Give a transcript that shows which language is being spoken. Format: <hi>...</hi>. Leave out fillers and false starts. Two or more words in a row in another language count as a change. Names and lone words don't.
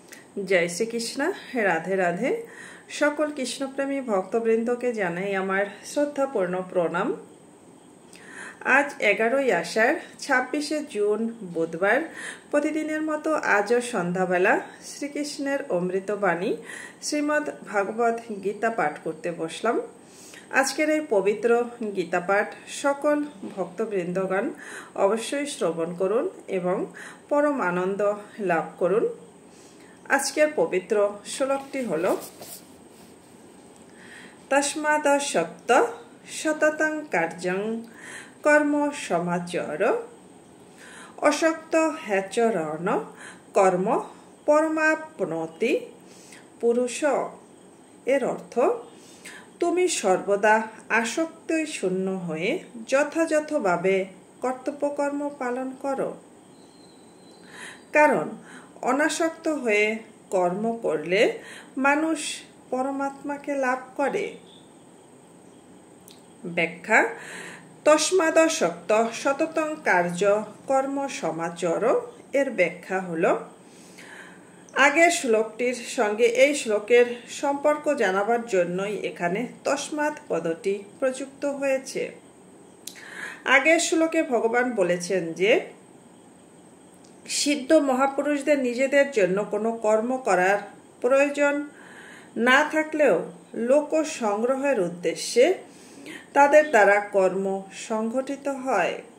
<bn>জয় শ্রী কৃষ্ণ রাধে রাধে সকল কৃষ্ণপ্রেমী ভক্তবৃন্দ কে জানাই আমার শ্রদ্ধাপূর্ণ প্রণাম। আজ 11 আষাঢ় 26 জুন বুধবার প্রতিদিনের মতো আজও সন্ধ্যাবেলা শ্রীকৃষ্ণের অমৃত বাণী শ্রীমদ্ ভাগবত গীতা পাঠ করতে বসলাম। আজকের এই পবিত্র গীতা পাঠ সকল ভক্তবৃন্দগণ অবশ্য শ্রবণ করুন এবং পরম আনন্দ লাভ করুন। আজকের পবিত্র শ্লোকটি হলো</bn> <sa>तस्मादशक्त सततं कार्यं कर्म समाचर अशक्त हैचरण कर्म परमाप्नोति पुरुष।</sa> <bn>এর অর্থ তুমি সর্বদা আসক্তি শূন্য হয়ে যথাযথভাবে কর্তব্যকর্ম পালন করো, কারণ অনাসক্ত হয়ে কর্ম করলে মানুষ পরমাত্মা কে লাভ করে। व्याख्या</bn> <sa>तस्मादशक्त सततं कार्य कर्म समाचर</sa> <bn>এর ব্যাখ্যা হলো আগে শ্লোকটির সঙ্গে এই শ্লোকের সম্পর্ক জানাবার জন্যই এখানে তস্মাৎ পদটি প্রযুক্ত হয়েছে। আগের শ্লোকে ভগবান বলেছেন যে সিদ্ধ মহাপুরুষদের নিজেদের জন্য কোনো কর্ম করার প্রয়োজন না থাকলেও লোক সংগ্রহের উদ্দেশ্যে তাদের দ্বারা কর্ম সংঘটিত হয়।</bn>